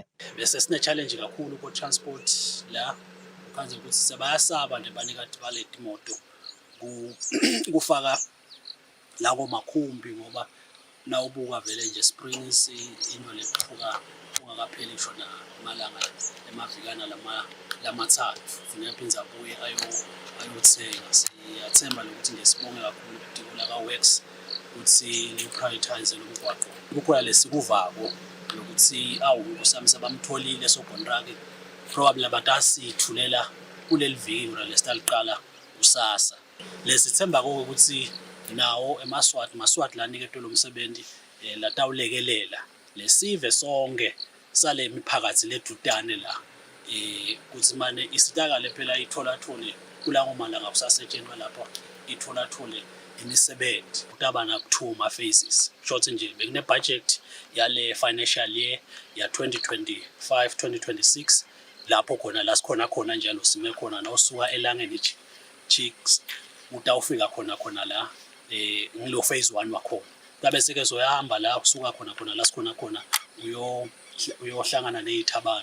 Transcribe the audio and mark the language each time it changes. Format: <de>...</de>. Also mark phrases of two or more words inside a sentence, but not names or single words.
<ss>Bese sine challenge kakhulu ku transport la kanje ukuthi sebayasaba nje banikati baleti moto kufaka la komakhumbi ngoba nawubuka vele nje Springs into leqhuka ungakapheli ngisho namalanga emavikana lamathathu funeka aphinze abuye ayothenga. Siyathemba lokuthi ngesibonge kakhulu idiko laka-Works ukuthi li-prioritize lo mgwaqo. Kukhona lesikuvako lokuthi usami sebamtholile sokontraki probably abantu asithulela kuleli viki ora lesitaliqala kusasa. Lesithemba ukuthi nawo maswati laniketwe lo msebenzi latawulekelela lesive sonke sale miphakathi ledutane la ukuthi manje isitakale phela itholathole kulawo malanga kusasetshenzwa lapha itholathole imisebenzi kutaba na-2 phases short nje bekune budget yale</ss> <en>financial year</en> <ss>ya 2025-2026 lapho khona la sikhona khona njalo sime khona nawusuka elangeni chicks utawufika khona la ngilo phase 1 wakhona kabe seke soyahamba la kusuka khona la sikhona khona uyohlangana nezithabana.</ss>